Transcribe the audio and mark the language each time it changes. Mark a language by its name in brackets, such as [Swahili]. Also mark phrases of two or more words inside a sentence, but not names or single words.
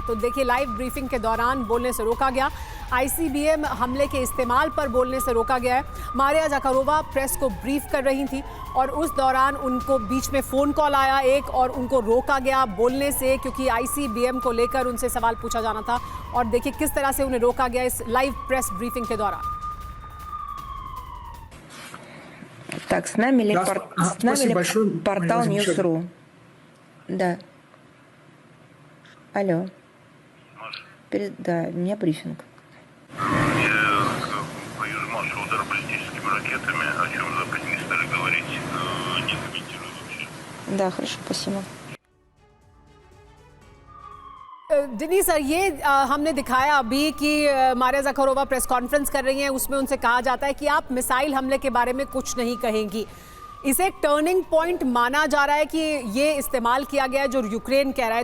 [Hindi] तो देखिए, [English] live briefing [Hindi] के दौरान बोलने से रोका गया, आईसीबीएम हमले के इस्तेमाल पर बोलने से रोका गया है। मारिया ज़खारोवा प्रेस को ब्रीफ कर रही थी और उस दौरान उनको बीच में [English] phone call [Hindi] आया एक और उनको रोका गया बोलने से, क्योंकि आईसीबीएम को लेकर उनसे सवाल पूछा जाना था। और देखिए किस तरह से उन्हें रोका गया इस [English] live press briefing [Hindi] के दौरान। [Russian] Так, с нами портал News.ru. Да. Алло. Да, у меня брифинг. Я боюсь массового удара баллистическими ракетами, о чем Западе не стали говорить, не комментирую вообще. Да, хорошо, спасибо. [Hindi] डिनी सर, ये हमने दिखाया अभी कि मारिया ज़खारोवा [English] press conference [Hindi] कर रही हैं, उसमें उनसे कहा जाता है कि आप मिसाइल हमले के बारे में कुछ नहीं कहेंगी। इसे एक [English] turning point [Hindi] माना जा रहा है कि ये इस्तेमाल किया गया है जो यूक्रेन कह रहा है।